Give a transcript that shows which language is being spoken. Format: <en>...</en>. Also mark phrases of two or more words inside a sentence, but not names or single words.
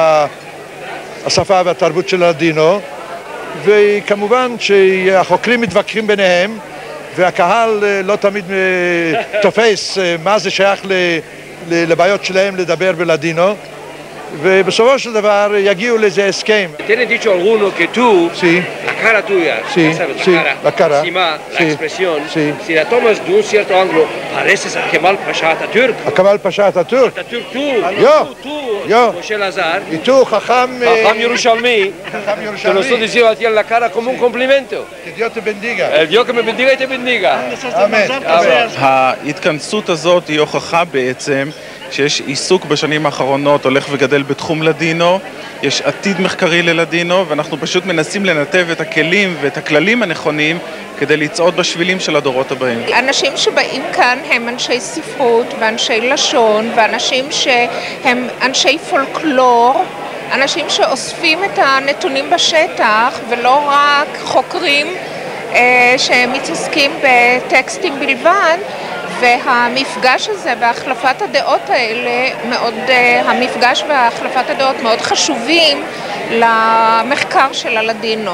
<he>השפה והתרבות של הלדינו, וכמובן שהחוקרים מתווכחים ביניהם, והקהל לא תמיד תופס מה זה שייך לבעיות שלהם לדבר בלדינו, ובסופו של דבר יגיעו לאיזה הסכם.</he> <lad>Tiene dicho alguno que tú, la cara tuya, la cara, encima, la expresión, si la tomas de un cierto ángulo, pareces a Kemal Pasha Atatürk. A Kemal Pasha Atatürk. Atatürk tú, Moshe Lazar. Y tú, Jajam Yerushalmi, te lo estoy diciendo a ti en la cara como un complemento. Que Dios te bendiga. El Dios que me bendiga y te bendiga. Amén.</lad> <he>ההתכנסות הזאת היא הוכחה בעצם שיש עיסוק בשנים האחרונות הולך וגדל בתחום לדינו, יש עתיד מחקרי ללדינו, ואנחנו פשוט מנסים לנתב את הכלים ואת הכללים הנכונים כדי לצעוד בשבילים של הדורות הבאים. אנשים שבאים כאן הם אנשי ספרות ואנשי לשון, ואנשים שהם אנשי פולקלור, אנשים שאוספים את הנתונים בשטח ולא רק חוקרים שמתעסקים בטקסטים בלבד, והמפגש הזה והחלפת הדעות האלה, המפגש והחלפת הדעות מאוד חשובים למחקר של הלדינו.</he>